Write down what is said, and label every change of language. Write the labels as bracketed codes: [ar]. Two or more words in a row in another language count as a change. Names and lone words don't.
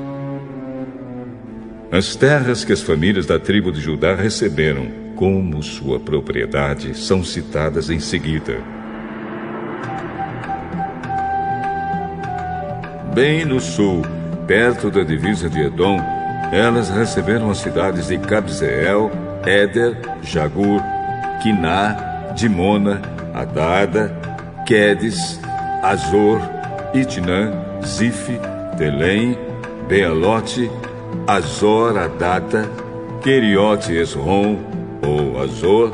[pt] As terras que as famílias da tribo de Judá receberam como sua propriedade são citadas em seguida. Bem no sul, perto da divisa de Edom, elas receberam as cidades de Cabzeel, Éder, Jagur, Quiná, Dimona, Adada, Quedes, Azor, Itnã, Zife, Telém, Bealote, Azor, Adata, Queriote, Esrom, ou Azor,